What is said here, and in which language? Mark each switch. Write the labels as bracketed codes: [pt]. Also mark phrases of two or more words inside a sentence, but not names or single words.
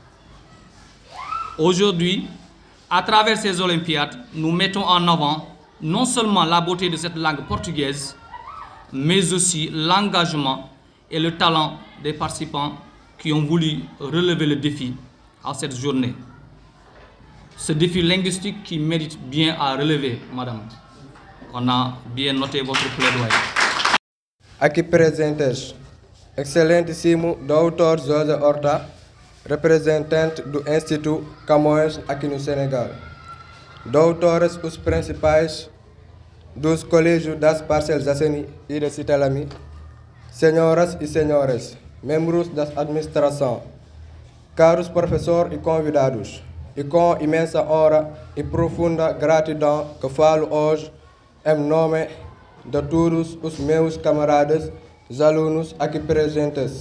[fr] Aujourd'hui, à travers ces Olympiades, nous mettons en avant non seulement la beauté de cette langue portugaise, mais aussi l'engagement et le talent des participants qui ont voulu relever le défi à cette journée. Ce défi linguistique qui mérite bien à relever, madame. On a bien noté votre plaidoyer. [pt] Aqui presentes, excelentíssimo Dr. José Horta, representante do Instituto Camões aqui no Senegal. Doutores os principais dos colégios das Parcelles Assainies e de Cité Lamy, senhoras e senhores, membros da administração, caros professores e convidados, e com imensa honra e profunda gratidão que falo hoje em nome de todos os meus camaradas, os alunos aqui presentes.